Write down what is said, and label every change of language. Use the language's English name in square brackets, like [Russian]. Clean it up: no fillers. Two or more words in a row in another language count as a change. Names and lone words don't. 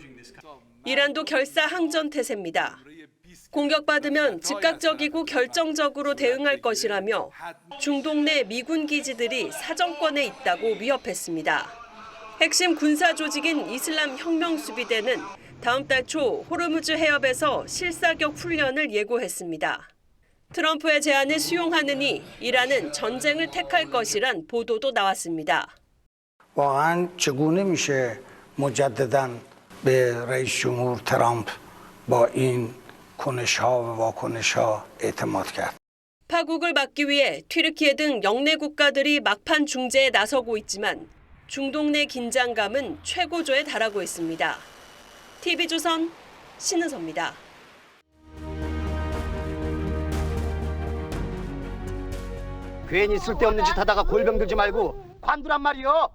[Korean] 이란도 결사항전 태세입니다. 공격받으면 즉각적이고 결정적으로 대응할 것이라며 중동 내 미군 기지들이 사정권에 있다고 위협했습니다. 핵심 군사 조직인 이슬람 혁명수비대는 다음 달 초 호르무즈 해협에서 실사격 훈련을 예고했습니다. 트럼프의 제안을 수용하느니 이란은 전쟁을 택할 것이란 보도도 나왔습니다. [Persian] واقعاً چگونه میشه مجدداً به رئیس جمهور ترامپ با این کنش‌ها و واکنش‌ها اعتماد کرد. [Korean] 파국을 막기 위해 튀르키예 등 영내 국가들이 막판 중재에 나서고 있지만 중동 내 긴장감은 최고조에 달하고 있습니다. TV조선 신은서입니다. 괜히 쓸데없는 짓 하다가 골병 들지 말고 관두란 말이요.